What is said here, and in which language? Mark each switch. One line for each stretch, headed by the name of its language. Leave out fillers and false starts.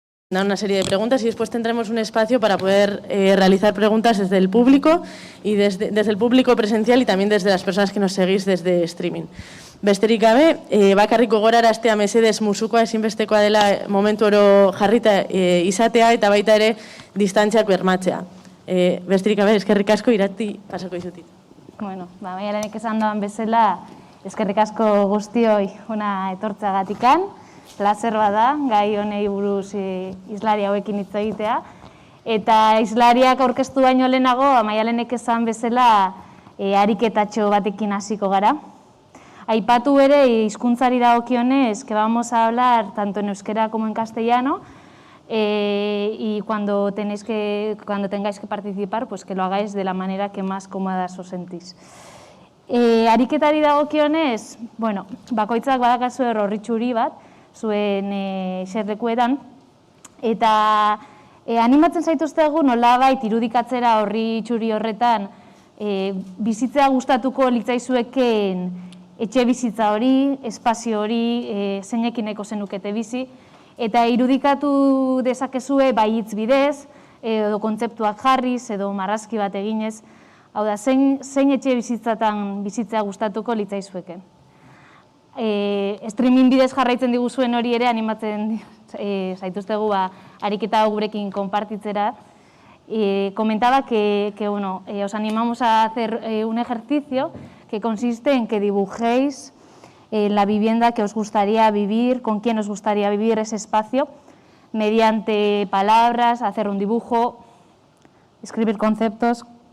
Spanish: Una serie de preguntas y después tendremos un espacio para poder realizar preguntas desde el público y desde el público presencial y también desde las personas que nos seguís desde streaming.
Basque: Besterik gabe, bakarrik gogoraraztea mesedez musukoa ezinbestekoa dela momentu oro jarrita izatea eta baita ere distantziak bermatzea. Besterik gabe, eskerrik asko Irati pasako dizutit. Bueno, Maialenek esan doan bezala, eskerrik asko guztioi hona etortzeagatikan. Plazer bada, gai honei buruz hizlari hauekin hitz egitea. Eta hizlariak aurkeztu baino lehenago, Maialenek esan bezala ariketatxo batekin hasiko gara. Aipatu ere, hizkuntzari dagokionez,
Spanish: que vamos a hablar tanto en euskera como en castellano, y cuando tengáis que participar, pues que lo hagáis de la manera que más cómodas os sentís.
Basque: Ariketari dagokionez, bueno, bakoitzak badakazu horritxuri bat, zuen eserlekuetan, eta animatzen zaituztegu nolabait irudikatzera horri txuri horretan bizitzea gustatuko litzaizueken etxe bizitza hori, espazio hori, zeinekin nahiko zenukete bizi, eta irudikatu dezakezue bai hitz bidez, edo kontzeptuak jarriz, edo marrazki bat eginez, hau da, zein etxe bizitzatan bizitzea gustatuko litzaizueken. Streaming bidez jarraitzen diguzuen hori ere animatzen zaituztegu ariketa gurekin konpartitzera.
Spanish: Comentaba que os animamos a hacer un ejercicio que consiste en que dibujéis la vivienda que os gustaría vivir, con quién os gustaría vivir ese espacio, mediante palabras, hacer un dibujo, escribir conceptos.